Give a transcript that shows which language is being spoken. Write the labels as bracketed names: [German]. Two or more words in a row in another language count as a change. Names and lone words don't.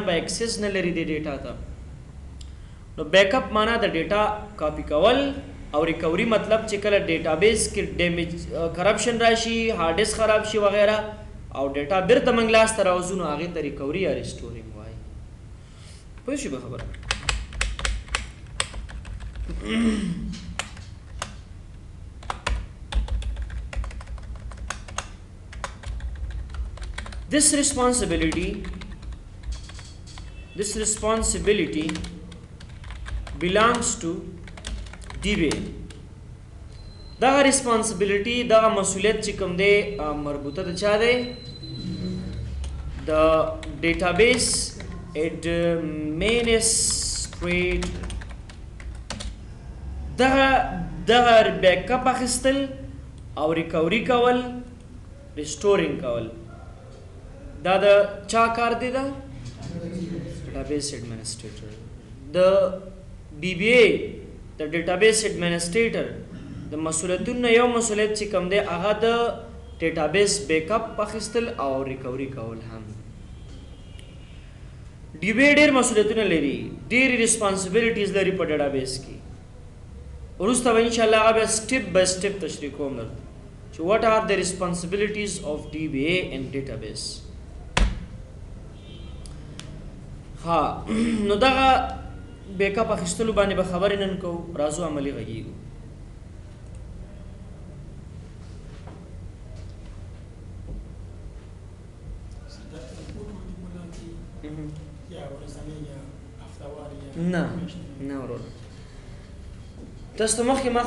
[Pashto] به اکسس نه لري د ډیټا ته نو [English] back up [Pashto] معنا د ډیټا کاپی کول او ریکوري مطلب چې کله ډیټابیس کې ډیمیج کرپشن راشي [English] hard disk [Pashto] خراب شي وغیرہ او ډیټا بیرته موږ لاس ته راوځو نو هغې ته ریکوري یا ریسټورینګ وایي پوه شوې به خبره [English] This responsibility belongs to DBA. [Pashto] دغه responsibility دغه مسؤلیت چې کوم دی مربوطه د چا دی د [English] database administrator. [Pashto] دغه [English] back up [Pashto] اخیستل او ریکوري کول ریسټورینګ کول دا د چا کار دی دا [English] database administrator [Pashto] د DBA د [English] database administrator [Pashto] د مسؤلیتونو یو مسؤلیت چې کوم دی هغه د [English] database back up [Pashto] اخیستل او ریکوري کول هم DBA ډېر مسؤلیتونه لري ډېرې ریسپانسبلیټیز لري په ډیټابیس کې وروسته به انشاءالله هغه بیا [English] step by step [Pashto] تشریح کوم درته چې [English] what are the responsibilities of DBA in database. [Pashto] ها نو دغه بیک اپ اخیستلو باندې به خبرې نن کوو راځو عملي غږیږو نه ورور تاسو ته مخکې ما